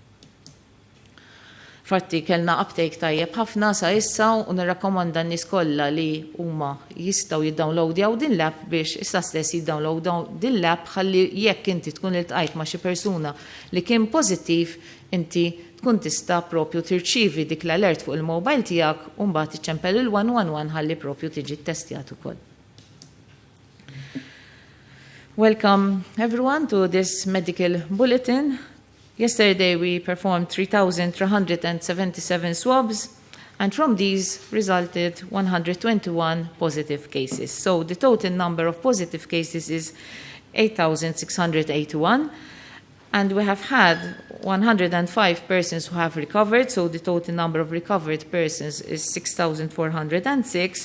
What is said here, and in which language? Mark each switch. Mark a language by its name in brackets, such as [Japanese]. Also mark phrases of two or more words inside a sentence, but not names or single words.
[Maltese] Fatti kellna uptake tajjeb ħafna sa issa u nirrakkomanda n-nies kollha li huma jistgħu jiddownloadjaw din l-app biex issa stess jiddownloadaw din l-app ħalli jekk inti tkun iltqajt ma' xi persuna li kien pożittiv inti tkun tista' propju tirċievi dik l-alert fuq il-mobile tiegħek u mbagħad tiċċempel il-111 ħalli propju tiġi ttestjat ukoll. [English] Welcome everyone to this medical bulletin. Yesterday we performed 3,377 swabs, and from these resulted 121 positive cases. So the total number of positive cases is 8,681, and we have had 105 persons who have recovered, so the total number of recovered persons is 6,406.